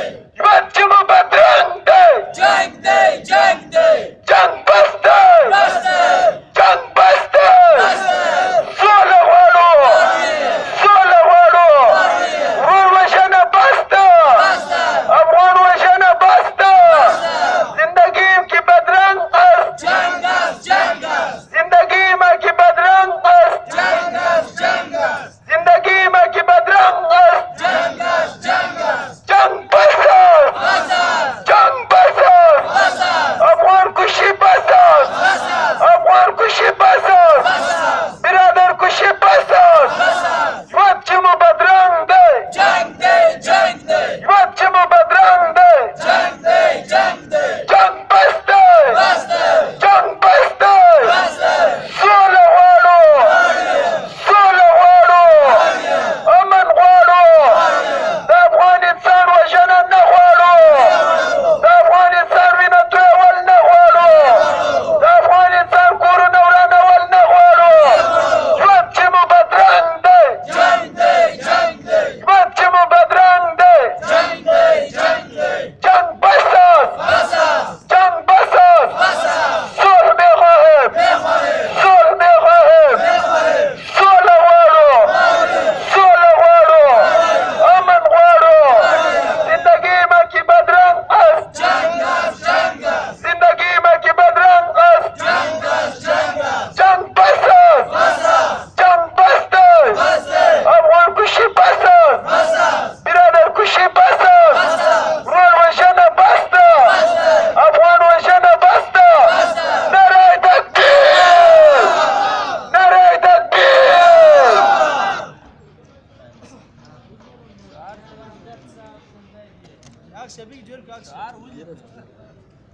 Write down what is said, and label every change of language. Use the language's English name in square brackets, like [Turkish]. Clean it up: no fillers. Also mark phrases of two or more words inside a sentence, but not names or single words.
[Pashto] بچه مو بدرنگ دی جنگ دی جنگ دی جنگ بس دی بس دی جنگ بس دی بس دی سوله غواړو سوله غواړو ورور وژنه بس ده بس دی افغان وژنه بس ده [Persian] زندگی کی بدرنگ است جنگ است جنگ است زندگی ما کی بدرنگ است جنگ است جنگ است زندگی ما کی بدرنگ است جنگ است جنگ است جنگ بس است بس است جنگ بس است بس است افغان کشی بس است بس است افغان کشی بس است بس است برادر کشی بس است بس است [Pashto] بچه مو بدرنگ دی جنگ دی جنگ دی بچه مو بدرنگ دی جنگ دی جنگ دی جنگ بس دی بس دی جنگ بس دی بس دی سوله غواړو سوله غواړو امن غواړو د افغانستان وژنه نه غواړو د افغانستان وینه تویول نه غواړو د افغانستان کورونه ورانول نه غواړو ژوند چې مو بدرنګ دی جنگ دی جنگ دی ژوند چې مو بدرنګ دی جنگ دی جنگ دی [Persian] جنگ بس است بس است جنگ بس است بس است صلح میخواهیم بخواهیم صلح میخواهیم بخواهیم [Pashto] سوله غواړو سوله غواړو امن غواړو [Persian] زندگی ما کی بدرنگ است جنگ است جنگ است زندگی ما کی بدرنگ است جنگ است جنگ است جنگ بس است بس است [Pashto] جنگ بس دی بس دی [Persian] افغان کشی بس است بس است برادر کشی بس است بس است [Pashto] ورور وژنه بس ده بس دی افغان وژنه بس ده بس دی [Arabic] نره تکبیر نره تکبیر [Pashto] عکس شبیه جوړ کړه عکس